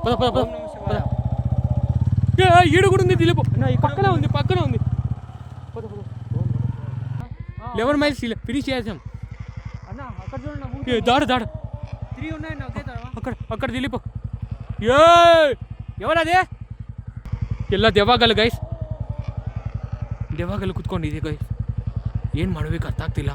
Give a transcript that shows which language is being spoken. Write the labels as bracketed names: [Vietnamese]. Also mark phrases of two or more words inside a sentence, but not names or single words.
[Telugu] ఈడు కూడా ఉంది దిలీపు, పక్కన ఉంది [English] eleven miles [Telugu] ఫినిష్ చేసాం అన్న. అక్కడ చూడండి దాడు 3 ఉన్నాయండి ఒకే తర అక్కడ దిలీపు. ఎవరదే? [Kannada] ಎಲ್ಲ ದೆವ್ವಗಳು ಗೈಸ್, ದೆವ್ವಗಳು ಕುತ್ಕೊಂಡಿದೆ ಗೈಸ್, ಏನು ಮಾಡಬೇಕು ಅರ್ಥ ಆಗ್ತಿಲ್ಲ.